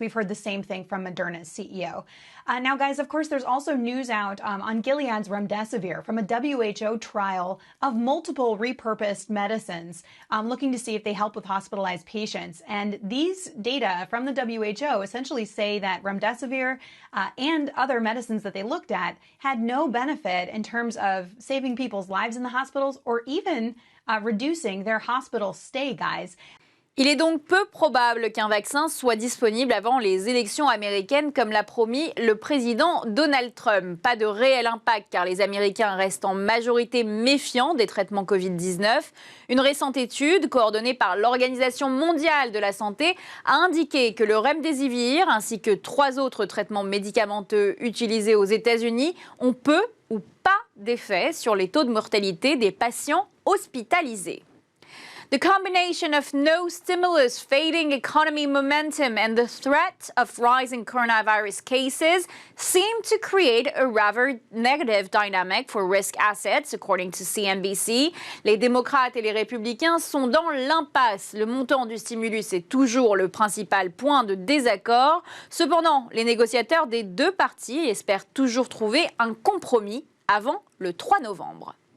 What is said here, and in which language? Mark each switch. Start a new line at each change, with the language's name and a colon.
English: We've heard the same thing from Moderna's CEO. Now, guys, of course, there's also news out on Gilead's remdesivir from a WHO trial of multiple repurposed medicines looking to see if they help with hospitalized patients. And these data from the WHO essentially say that remdesivir and other medicines that they looked at had no benefit in terms of saving people's lives in the hospitals or even reducing their hospital stay, guys.
French: Il est donc peu probable qu'un vaccin soit disponible avant les élections américaines comme l'a promis le président Donald Trump. Pas de réel impact car les Américains restent en majorité méfiants des traitements Covid-19. Une récente étude coordonnée par l'Organisation mondiale de la santé a indiqué que le remdesivir ainsi que 3 autres traitements médicamenteux utilisés aux États-Unis ont peu ou pas d'effet sur les taux de mortalité des patients hospitalisés.
English: The combination of no stimulus, fading economy momentum, and the threat of rising coronavirus cases seem to create a rather negative dynamic for risk assets, according to CNBC.
French: Les démocrates et les républicains sont dans l'impasse. Le montant du stimulus est toujours le principal point de désaccord. Cependant, les négociateurs des deux parties espèrent toujours trouver un compromis avant le 3 novembre.